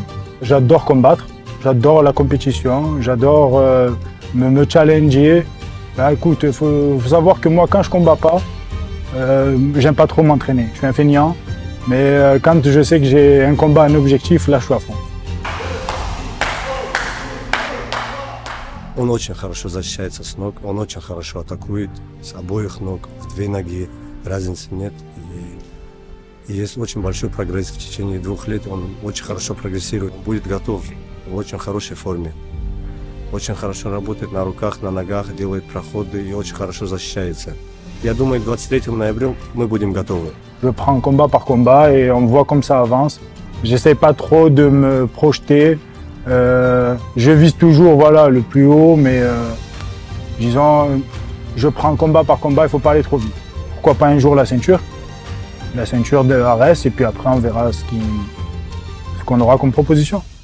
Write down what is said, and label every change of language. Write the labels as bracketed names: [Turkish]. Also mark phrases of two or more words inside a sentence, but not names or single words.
[French] J'adore combattre, j'adore la compétition, j'adore me challenger. Bah, écoute, il faut savoir que moi, quand je combats pas, j'aime pas trop m'entraîner. Je suis un feignant, mais quand je sais que j'ai un combat, un objectif, là, je suis à fond. [Russian] Он очень хорошо защищается с ног, он очень хорошо атакует с обоих ног, в две ноги, разницы нет. И есть очень большой прогресс в течение 2 лет, он очень хорошо прогрессирует, будет готов в очень хорошей форме. Очень хорошо работает на руках, на ногах, делает проходы и очень хорошо защищается. Я думаю, к 23 ноября мы будем готовы. [French] Je prends combat par combat et on voit comme ça avance. J'essaie pas trop de me projeter. Je vise toujours voilà, le plus haut, mais disons, je prends combat par combat, il faut pas aller trop vite. Pourquoi pas un jour la ceinture de Arès, et puis après on verra ce qu'on aura comme proposition.